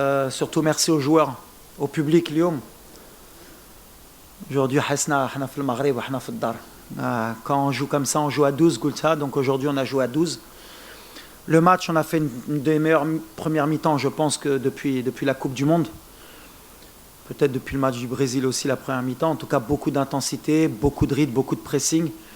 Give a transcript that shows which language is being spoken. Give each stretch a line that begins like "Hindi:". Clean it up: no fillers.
French: Surtout merci aux joueurs, au public
Arabic: اليوم.
French: Aujourd'hui,
Arabic: حسنا في المغرب وحنا في الدار.
French: Quand on joue comme ça, on joue à 12, Goulta, donc aujourd'hui on a joué à 12. Le match, on a fait une des meilleures premières mi-temps, je pense, que depuis la Coupe du Monde. Peut-être depuis le match du Brésil aussi, la première mi-temps. En tout cas, beaucoup d'intensité, beaucoup de rythme, beaucoup de pressing.